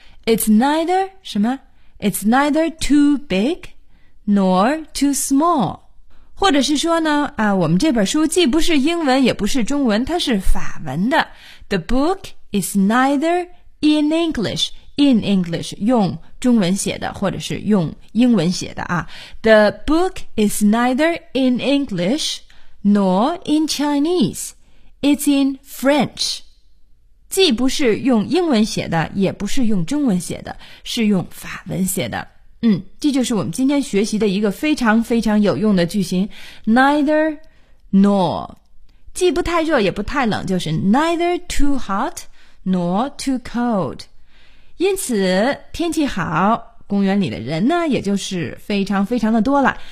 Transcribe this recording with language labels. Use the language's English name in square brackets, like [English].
[English] It's neither 什么 It's neither too big nor too small. [Chinese] 或者是说呢啊，我们这本书既不是英文也不是中文，它是法文的。 [English] The book is neither in English, [Chinese] 用中文写的或者是用英文写的啊。 [English] The book is neither in English nor in Chinese. It's in French. [Chinese] 既不是用英文写的也不是用中文写的，是用法文写的。这就是我们今天学习的一个非常非常有用的句型 [English] neither nor, [Chinese] 既不太热也不太冷，就是 [English] neither too hot nor too cold, [Chinese] 因此天气好，公园里的人呢也就是非常非常的多了。